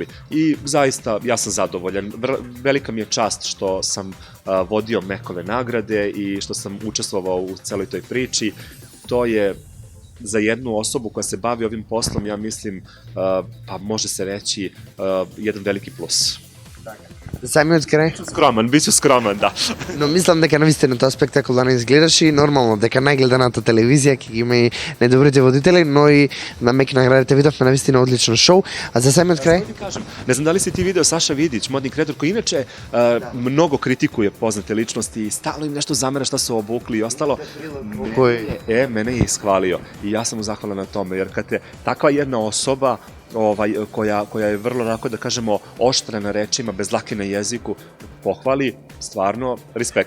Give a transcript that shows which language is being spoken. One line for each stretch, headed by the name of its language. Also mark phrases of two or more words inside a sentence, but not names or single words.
Serbian: I zaista ja sam zadovoljan. Velika mi je čast što sam vodio Mekove nagrade i što sam učestvovao u celoj toj priči. To je za jednu osobu koja se bavi ovim poslom, ja mislim, pa može se reći, jedan veliki plus.
Macedonian: Самиот крај?
Serbian: Биću скромен, да.
Macedonian: Но мислам дека навистина тоа спектакуларно изгледаше и нормално дека најгледаната телевизија ќе ги има и најдобрите водители, но и на Мек наградите видовме навистина одлично шоу. А за самиот крај?
Serbian: Ne znam da li si ti video Saša Vidić, modni kreator, koji inače mnogo kritikuje poznate ličnosti i stalno im nešto zamera šta su obukli i ostalo. Mene je ishvalio i ja sam mu zahvalan na tome, jer kad te takva jedna osoba koja je vrlo, onako da kažemo, oštra na rečima, bez dlake na jeziku, pohvali, stvarno, respekt.